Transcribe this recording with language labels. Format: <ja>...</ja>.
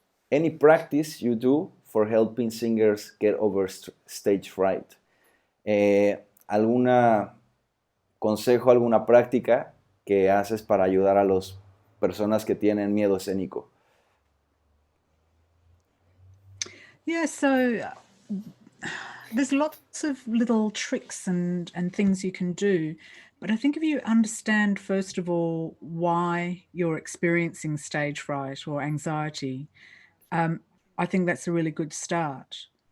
<en>Any practice you do for helping singers get over stage fright?</en> <es>¿Alguna consejo, alguna práctica que haces para ayudar a las personas que tienen miedo escénico?</es> <en>Yeah, so there's lots of little tricks and things you can do. But I think if you understand, first of all, why you're experiencing stage fright or anxiety, I think that's a really good start.</en>